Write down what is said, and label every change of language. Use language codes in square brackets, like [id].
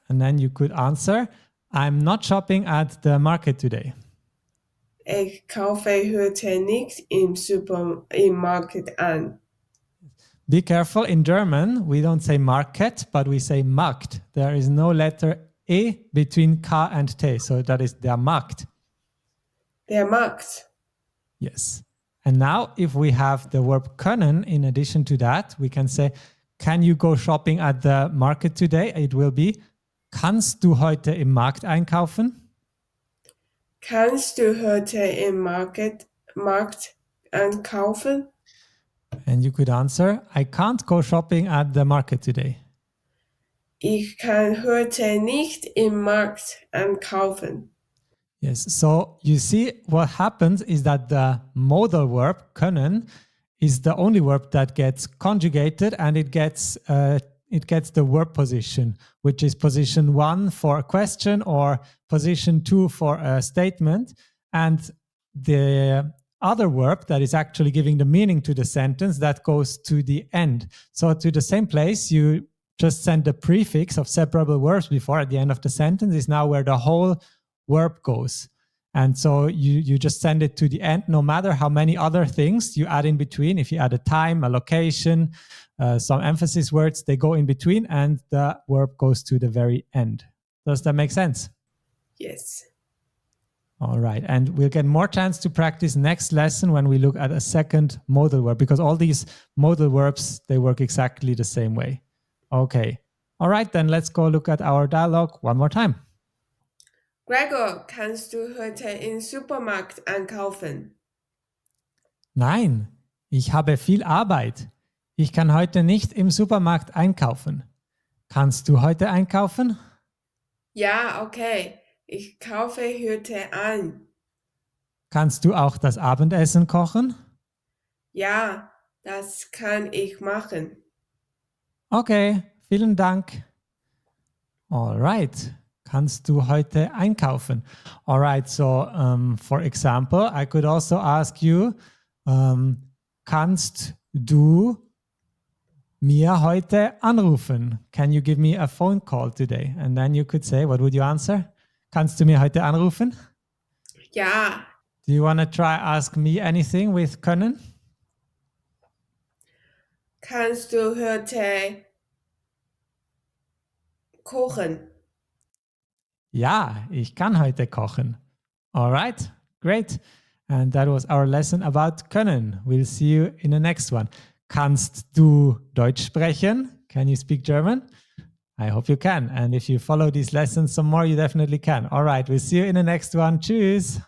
[en] And then you could answer, I'm not shopping at the market today. [de] Ich kaufe heute nicht im Markt an. [en] Be careful, in German, we don't say market, but we say Markt. There is no letter E between K and T, so that is der Markt. [de] Der Markt. [en] Yes. And now if we have the verb können in addition to that, we can say, can you go shopping at the market today? It will be, [de] kannst du heute im Markt einkaufen? Kannst du heute im Markt einkaufen? [en] And you could answer, I can't go shopping at the market today. [de] Ich kann heute nicht im Markt einkaufen. [en] Yes, so you see what happens is that the modal verb können is the only verb that gets conjugated, and it gets the verb position, which is position 1 for a question or position 2 for a statement, and the other verb that is actually giving the meaning to the sentence that goes to the end. So to the same place you just send the prefix of separable verbs before at the end of the sentence is now where the whole verb goes. And so you just send it to the end, no matter how many other things you add in between. If you add a time, a location, some emphasis words, they go in between and the verb goes to the very end. Does that make sense? Yes. All right. And we'll get more chance to practice next lesson when we look at a second modal verb, because all these modal verbs, they work exactly the same way. Okay. All right, then let's go look at our dialogue one more time. [de] Gregor, kannst du heute im Supermarkt einkaufen? Nein, ich habe viel Arbeit. Ich kann heute nicht im Supermarkt einkaufen. Kannst du heute einkaufen? Ja, okay. Ich kaufe heute ein. Kannst du auch das Abendessen kochen? Ja, das kann ich machen. Okay, vielen Dank. [en] All right. [de] Kannst du heute einkaufen? [en] All right, so for example, I could also ask you, [de] kannst du mir heute anrufen? [en] Can you give me a phone call today? And then you could say, what would you answer? [de] Kannst du mir heute anrufen? Ja. [en] Do you want to try ask me anything with können? [de] Kannst du heute kochen? Ja, ich kann heute kochen. [en] All right, great. And that was our lesson about können. We'll see you in the next one. [de] Kannst du Deutsch sprechen? [en] Can you speak German? I hope you can. And if you follow these lessons some more, you definitely can. All right, we'll see you in the next one. Tschüss.